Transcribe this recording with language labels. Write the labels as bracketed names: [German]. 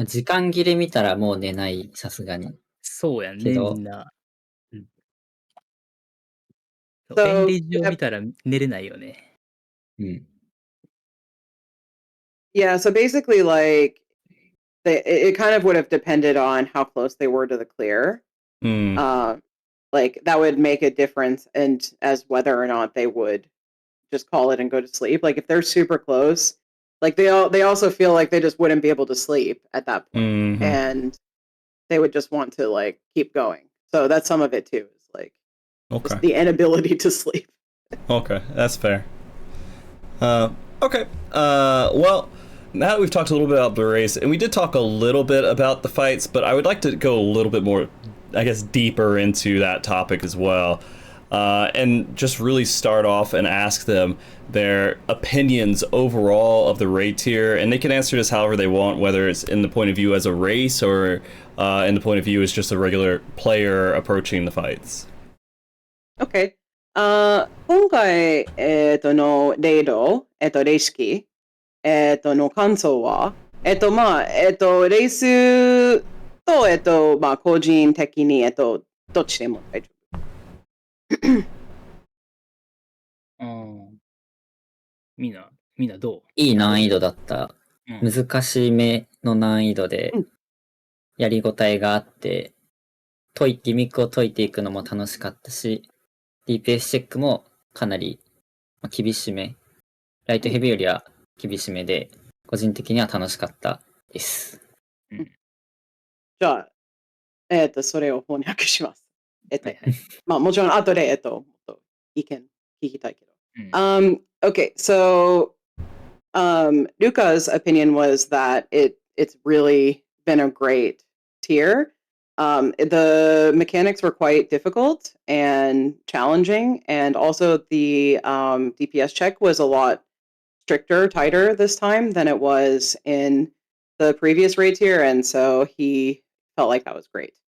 [Japanese] 時間切れ見たらもう寝ない、さすがに。そうやね、みんな。便利上見たら寝れないよね。 [English] Yeah, so basically like it kind of would have depended on how close they were to the clear. Like that would make a difference as whether or not they would just call it and go to sleep. Like if they're super close, like they also feel like they just wouldn't be able to sleep at that point, and they would just want to like keep going. So that's some of it too. Is like just the inability to sleep. Okay, that's fair. Okay. Well, now that we've talked a little bit about the race, and we did talk a little bit about the fights, but I would like to go a little bit more, I guess, deeper into that topic as well. And just really start off and ask them their opinions overall of the raid tier, and they can answer this however they want, whether it's in the point of view as a race or in the point of view as just a regular player approaching the fights. Okay. [Japanese] 今回、のレイド、レイ式、の感想は、レースと、個人的に、どっちでも大丈みんなどう？いい難易度だった。うん難しめの難易度で、やりごたえがあって、ギミックを解いていくのも楽しかったし、DPS チェックもかなり厳しめ。ライトヘビーよりは厳しめで、個人的には楽しかったです。じゃあ、それを翻訳します。もちろん後で、意見聞きたいけど。 [English] Okay, so Luca's opinion was that it's really been a great tier. The mechanics were quite difficult and challenging, and also the DPS check was a lot stricter, tighter this time than it was in the previous raid tier, and so he felt like that was great.